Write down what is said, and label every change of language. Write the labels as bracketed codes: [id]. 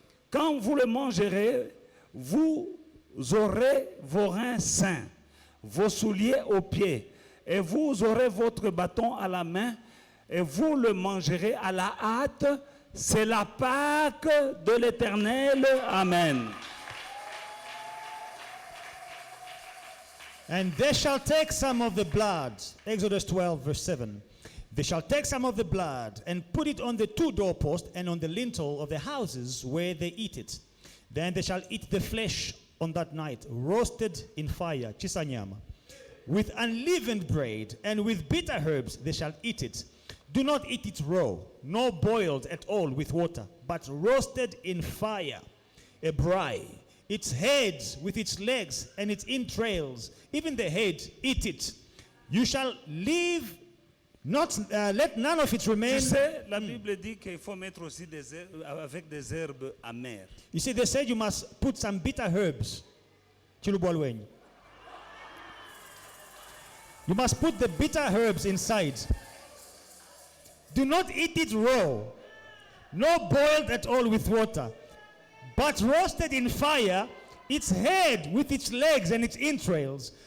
[fr] Quand vous le mangerez, vous aurez vos reins sains, vos souliers aux pieds, et vous aurez votre bâton à la main, et vous le mangerez à la hâte. C'est la Pâque de l'Éternel. Amen. [en] And they shall take some of the blood, Exodus 12, verse 7. They shall take some of the blood and put it on the two doorposts and on the lintel of the houses where they eat it. Then they shall eat the flesh on that night, roasted in fire, chisanyama, with unleavened bread and with bitter herbs they shall eat it. Do not eat it raw, nor boiled at all with water, but roasted in fire, a braai. Its head with its legs and its entrails, even the head, eat it. You shall leave, not let none of it remain. [fr] Tu sais, la Bible dit qu'il faut mettre aussi des herbes, avec des herbes amères. [en] You see, they said you must put some bitter herbs. Chilubolwenyi. You must put the bitter herbs inside. Do not eat it raw, nor boiled at all with water, but roasted in fire, its head with its legs and its entrails.